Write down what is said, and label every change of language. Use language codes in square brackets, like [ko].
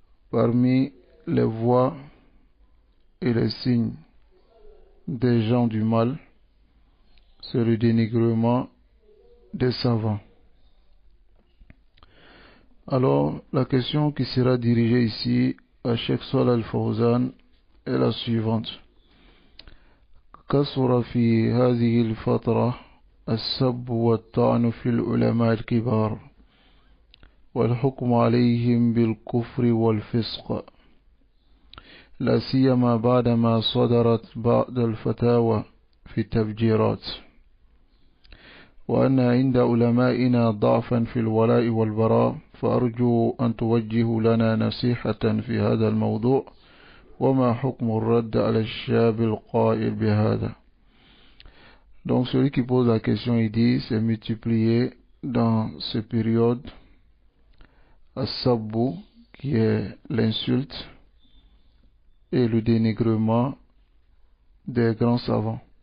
[fr] Parmi les voies et les signes des gens du mal, c'est le dénigrement des savants. Alors, la question qui sera dirigée ici à Cheikh Saleh al-Fawzan est la suivante. [ar] كثر في هذه الفترة السب والطعن في العلماء الكبار والحكم عليهم بالكفر والفسق، لا سيما بعدما صدرت بعض الفتاوى في التفجيرات، وأن عند علمائنا ضعفا في الولاء والبراء، فأرجو أن توجه لنا نصيحة في هذا الموضوع، وما حكم الرد على الشاب القائل بهذا. [fr] Donc celui qui pose la question, il dit, c'est multiplié dans cette période as-sabbu, qui est l'insulte et le dénigrement des grands savants,